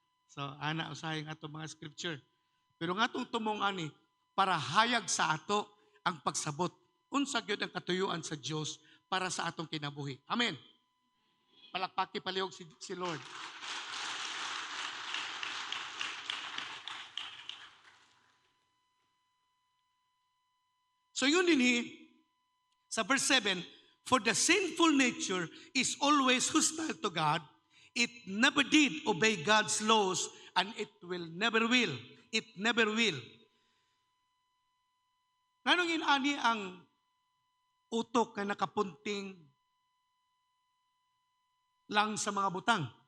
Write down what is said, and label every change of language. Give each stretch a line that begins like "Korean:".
Cebuano: So, ana usahay ang ato mga scripture. Pero nga itong tumong ani, para hayag sa ato ang pagsabot. Unsa gyud ang katuyuan sa Dios para sa atong kinabuhi. Amen. Palakpaki palihog si Lord.
English: So yun din sa verse 7, for the sinful nature is always hostile to God. It never did obey God's laws and it will never will. It never will.
Cebuano: Nganong inani ang utok na nakapunting lang sa mga butang?